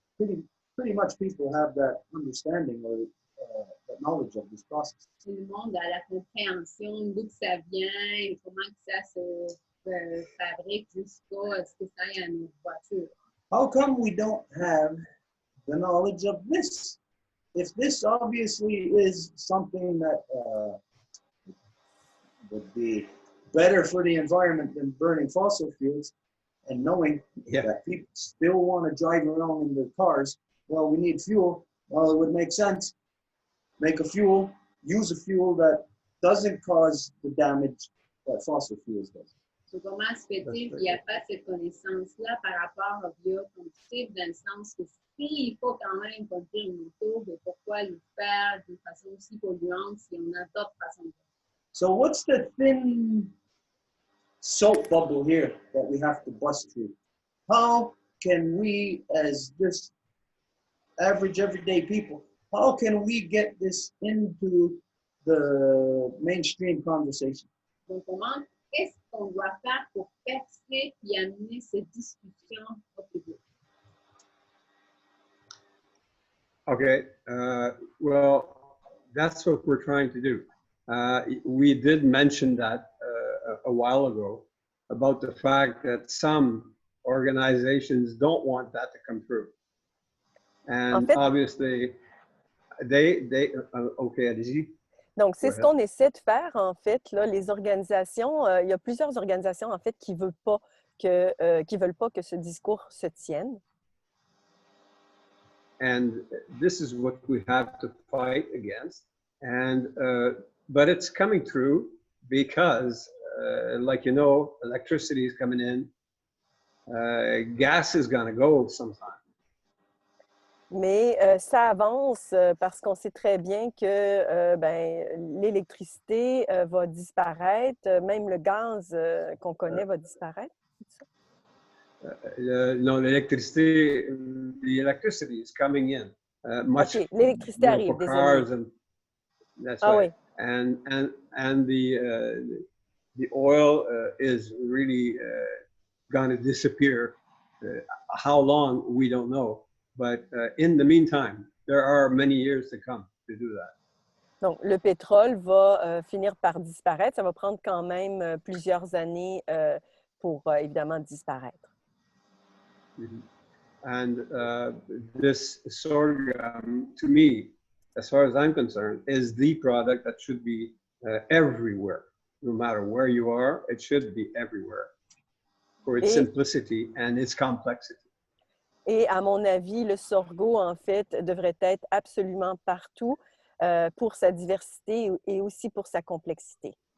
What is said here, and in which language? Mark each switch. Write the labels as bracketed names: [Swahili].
[English] Pretty much people have that understanding or that knowledge of this process. [French] Tout le monde a la compréhension d'où que ça vient et comment que ça se fabrique jusqu'à ce que ça aille à nos voitures. [English] How come we don't have the knowledge of this? If this obviously is something that would be better for the environment than burning fossil fuels, and knowing that people still want to drive around in their cars, well, we need fuel. Well, it would make sense. Make a fuel, use a fuel that doesn't cause the damage that fossil fuels does. [French] So, comment se fait-il qu'il n'y a pas cette connaissance-là par rapport au biocombustible, dans le sens que s'il faut quand même conduire une auto, mais pourquoi le faire d'une façon aussi polluante si on a d'autres façons de faire? [English] So what's the thin soap bubble here that we have to bust through? How can we, as just average everyday people, how can we get this into the mainstream conversation? [French] Donc, comment, qu'est-ce qu'on doit faire pour percer et amener cette discussion au public? [English] Okay, well, that's what we're trying to do. We did mention that a while ago about the fact that some organizations don't want that to come through. And obviously, okay, [French] allez-y. Donc, c'est ce qu'on essaie de faire, en fait, là, les organisations, il y a plusieurs organisations, en fait, qui veulent pas que ce discours se tienne. [English] And this is what we have to fight against. And, but it's coming through because, like, you know, electricity is coming in, gas is going to go sometime. [French] Mais ça avance parce qu'on sait très bien que l'électricité va disparaître, même le gaz qu'on connaît va disparaître. [English] No, the electricity is coming in. Much, [French] OK, l'électricité arrive, [English] for [French] désolé. [English] cars and that's Ah right. [French] oui. [English] And the oil is really going to disappear. How long we don't know, but in the meantime, there are many years to come to do that. [French] Donc, le pétrole va finir par disparaître. Ça va prendre quand même plusieurs années pour évidemment disparaître. Mm-hmm. [English] And this sorghum, to me, as far as I'm concerned, is the product that should be everywhere. No matter where you are, it should be everywhere for its simplicity and its complexity. [French] Et à mon avis, le sorgho, en fait, devrait être absolument partout pour sa diversité et aussi pour sa complexité.